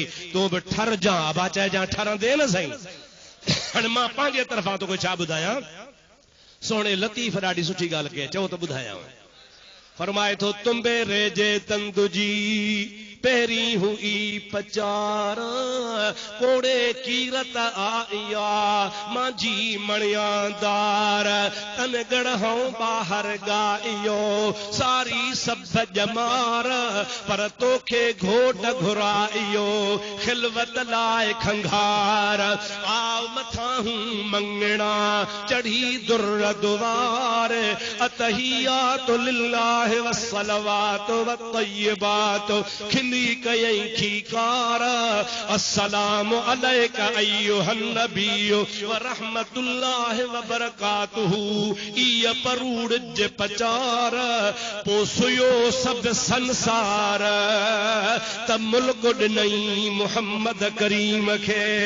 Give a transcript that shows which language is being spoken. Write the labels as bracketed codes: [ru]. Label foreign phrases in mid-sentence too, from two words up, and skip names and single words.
[sd] तूं बि ठर जा अबा चइजां ठरंदे न सही हाणे मां पंहिंजे तरफ़ां तोखे छा ॿुधायां सोणे लतीफ़ ॾाढी सुठी ॻाल्हि कई चओ त ॿुधायां फरमाए थो तुम्बे रेजे तंदुजी पेरी हुई पचार कोड़े कीरत आया मांझी मणियादार तन गढ़ों बाहर गाइयो सारी सब जमार पर तोखे घोट घुराइयो खिलवत लाए खंघार आव मथा हूं मंगना चढ़ी दुर दुवार [ar] التحيات لله والصلوات والطيبات [sd] खिली कयई खीकार [ar] السلام عليك أيها النبي ورحمة الله وبركاته [sd] इय परूड़ जे पचार पोसुयो सब संसार त मुल्क ॾिनई मुहम्मद करीम खे